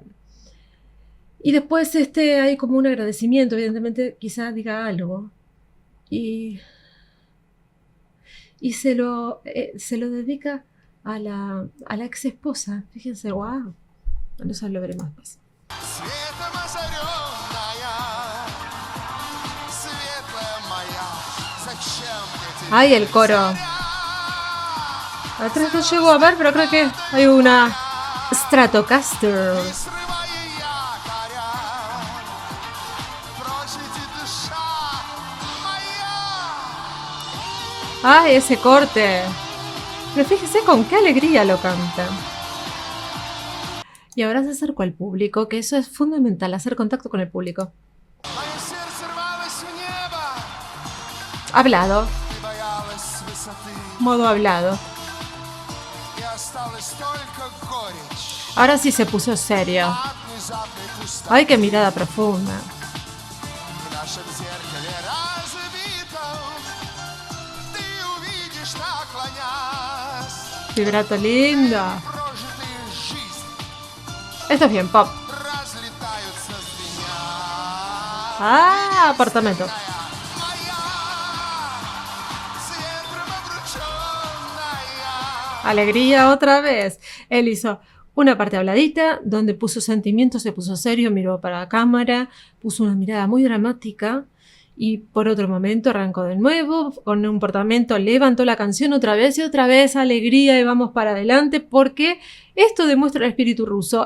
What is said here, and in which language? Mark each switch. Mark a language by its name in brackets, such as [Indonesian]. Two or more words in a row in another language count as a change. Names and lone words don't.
[Spanish] Y después hay como un agradecimiento, evidentemente, quizás diga algo. Y se lo dedica a la ex esposa. Fíjense, wow. Bueno, eso lo veremos después. [Russian] Светом озаренная, светлая моя, зачем мне тебе [Spanish] Ay, el coro. [Russian] заря? [Spanish] Atrás no llego a ver, pero creo que hay una Stratocaster. [Russian] Срывая якоря, прочь иди, душа моя. [Spanish] Ay, ese corte. Pero fíjese con qué alegría lo canta. Y ahora se acercó al público, que eso es fundamental, hacer contacto con el público. [Russian] Мое сердце рвалось в небо, [Spanish] Hablado, [Russian] ты боялась высоты, [Spanish] modo hablado. [Russian] и осталась только горечь [Spanish] Ahora sí se puso serio. [Russian] от внезапной пустоты. [Spanish] Ay, qué mirada profunda. [Russian] В нашем зеркале разбитом ты увидишь, наклонясь, [Spanish] Vibrato lindo. [Russian] прожитые жизни [Spanish] Esto es bien pop. [Russian] разлетаются звеня. [Spanish] Ah, apartamento. [Russian] Моя, с ветром обрученная. [Spanish] Alegría otra vez. Él hizo una parte habladita, donde puso sentimientos, se puso serio, miró para la cámara, puso una mirada muy dramática y por otro momento arrancó de nuevo, con un portamento levantó la canción otra vez y otra vez, alegría y vamos para adelante, porque esto demuestra el espíritu ruso.